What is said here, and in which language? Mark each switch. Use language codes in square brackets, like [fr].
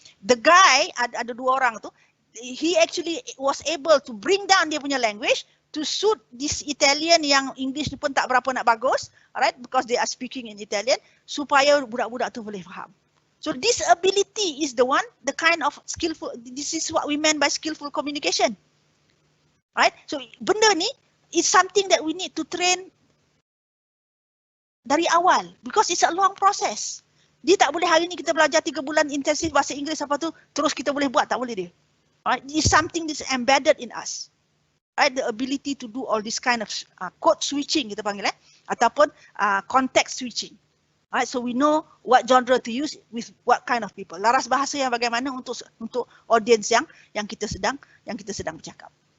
[en] The guy, [ms] ada dua orang tu, [en] he actually was able to bring down dia punya language to suit this Italian [ms] yang English ni pun tak berapa nak bagus, [en] alright, because they are speaking in Italian, [ms] supaya budak-budak tu boleh faham. [en] So this ability is the one, the kind of skillful, this is what we meant by skillful communication. Right? So [ms] benda ni [en] is something that we need to train [ms] dari awal [en] because it's a long process. [ms] Dia tak boleh hari ni kita belajar 3 bulan intensif bahasa Inggeris apa tu, terus kita boleh buat, tak boleh dia. [en] Right? It's something that's embedded in us. Right? The ability to do all this kind of code switching [ms] kita panggil ataupun [en] context switching. Right, so we know what genre to use with what kind of people. [ms] Laras bahasa yang bagaimana untuk audience yang kita sedang bercakap.